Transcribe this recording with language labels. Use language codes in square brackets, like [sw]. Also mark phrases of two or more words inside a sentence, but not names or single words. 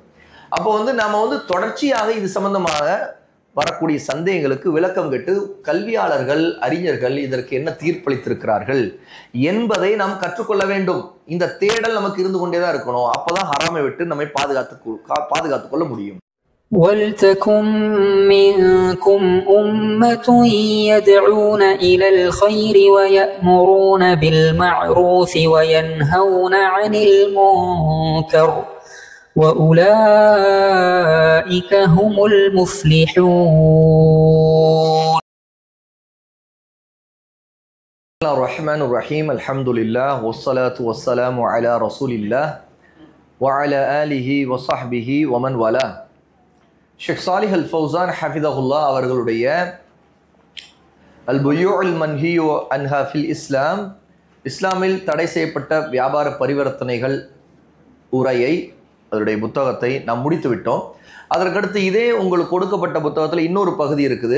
[ta] அப்போ நாம தொடர்ச்சியாக இது சம்பந்தமாக வரக்கூடிய சந்தேகங்களுக்கு விளக்கம் கேட்டு கல்வியாளர்கள் அறிஞர்கள் இதற்கு என்ன தீர்ப்பளித்திருக்கிறார்கள் என்பதை நாம் கற்றுக்கொள்ள வேண்டும். இந்த தேடல் நமக்கு இருந்து கொண்டேதான் இருக்கணும். அப்பதான் ஹராமை விட்டு நம்மை பாதுகாத்துக் கொள்ள முடியும். [ar] وَلْتَكُنْ مِنْكُمْ أُمَّةٌ يَدْعُونَ إِلَى الْخَيْرِ وَيَأْمُرُونَ بِالْمَعْرُوفِ وَيَنْهَوْنَ عَنِ الْمُنْكَرِ وَأُولَئِكَ هُمُ الْمُفْلِحُونَ. الرحمن الرحيم الحمد لله والصلاة والسلام على رسول الله وعلى آله وصحبه ومن والاه. [ta] ஷேக் சாலிஹ் அல் ஃபௌசான் ஹஃபிதஹுல்லாஹ் அவர்களுடைய அல் புயூஉல் மன்ஹியு அன்ஹா ஃபில் இஸ்லாம், இஸ்லாமில் தடை செய்யப்பட்ட வியாபார பரிவர்த்தனைகள் உரையை, அதனுடைய புத்தகத்தை நாம் முடித்து விட்டோம். அதற்கடுத்து இதே உங்களுக்கு கொடுக்கப்பட்ட புத்தகத்தில் இன்னொரு பகுதி இருக்குது.